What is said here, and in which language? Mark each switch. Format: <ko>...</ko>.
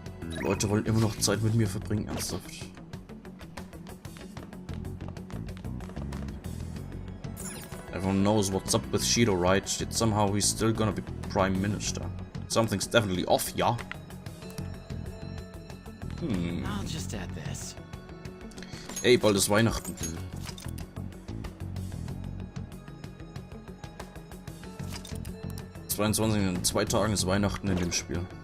<de>Die Leute wollen immer noch Zeit mit mir verbringen, ernsthaft.</de> <en>Everyone knows what's up with Shido, right? Yet somehow he's still gonna be Prime Minister. Something's definitely off, yeah? I'll just add this.</en> <de>Ey, bald ist Weihnachten. In 2 Tagen ist Weihnachten in dem Spiel.</de>